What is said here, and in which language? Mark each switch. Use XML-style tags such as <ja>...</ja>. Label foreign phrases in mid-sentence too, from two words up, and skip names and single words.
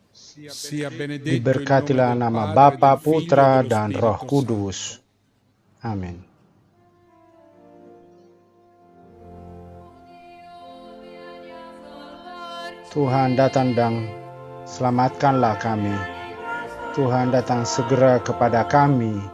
<it>sia benedetto il nome</it> <id>Diberkatilah</id> <it>del</it> <id>nama</id> <it>Padre,</it> <id>Bapa,</id> <it>del Figlio e</it> <id>Putra,</id> <it>dello</it> <id>dan Roh</id> <it>Spirito Santo.</it> <id>Kudus. Amin. Tuhan datang dan selamatkanlah kami. Tuhan datang segera kepada kami.</id>